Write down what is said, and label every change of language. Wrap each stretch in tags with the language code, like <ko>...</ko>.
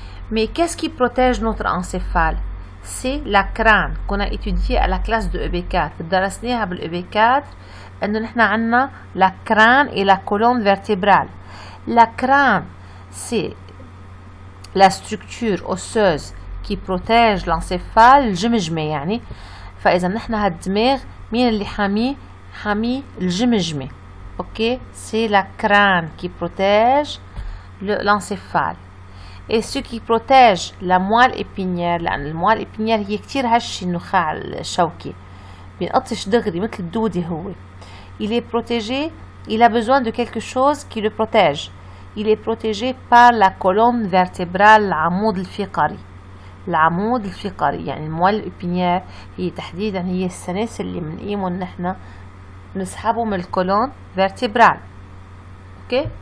<fr>Mais qu'est-ce qui protège notre encéphale? C'est la crâne qu'on a étudié à la classe de EB4.</fr> <ar>درسناها بالEB4 انه نحن عندنا</ar> <fr>la crâne et la colonne vertébrale. La crâne, c'est la structure osseuse qui protège l'encéphale</fr> <ar>الجمجمة يعني. فإذا نحن هالدماغ مين اللي حامي الجمجمة.</ar> <fr>OK, c'est la crâne qui protège l'encéphale. Et ce qui protège la moelle épinière,</fr> <ar>لأن الموال épinière هي كتير هشة النخاع الشوكي بينقطش دغري مثل الدودة هو.</ar> <fr>Il est protégé, il a besoin de quelque chose qui le protège. Il est protégé par la colonne vertébrale,</fr> <ar>العمود الفقري. العمود الفقري يعني الموال الépinière هي تحديدا هي السلاسل اللي بنقيمهم نحن نسحبه من الكولون vertébrale. OK.</ar>